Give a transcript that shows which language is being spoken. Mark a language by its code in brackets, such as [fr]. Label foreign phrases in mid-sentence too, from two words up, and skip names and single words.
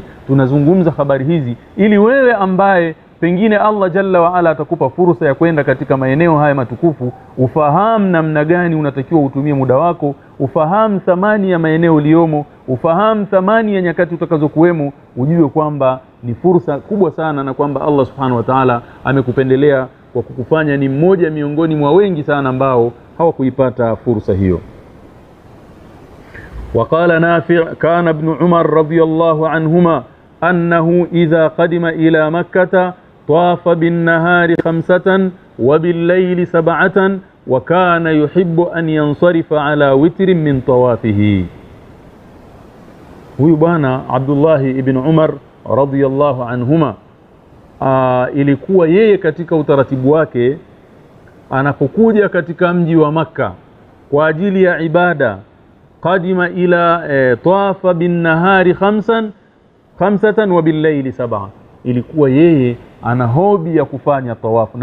[sw] Tunazungumza habari hizi ili wewe ambaye pengine [ar] الله جل وعلا [sw] atakupa fursa ya kwenda katika maeneo haya matukufu, ufahamu namna gani unatakiwa utumie muda wako, ufahamu thamani ya maeneo uliomo, ufahamu thamani ya nyakati utakazokuwemo, ujue kwamba ni fursa kubwa sana, na kwamba [ar] الله سبحانه وتعالى [sw] amekupendelea kwa kukufanya ni mmoja miongoni mwa wengi sana ambao hawakuipata fursa hiyo. [ar] وقال نافع كان ابن عمر رضي الله عنهما أنه إذا قدم إلى مكة طاف بالنهار 5 وبالليل 7 وكان يحب أن ينصرف على وتر من طوافه. [sw] huyu bwana Abdullah ibn Umar [ar] رضي الله عنهما [sw] ilikuwa yeye katika utaratibu wake anapokuja katika mji wa Makka kwa ajili ya ibada, [ar] قدم إلى طاف بالنهار 5 وبالليل 7, [sw] ilikuwa yeye ana hobi ya kufanya tawafu.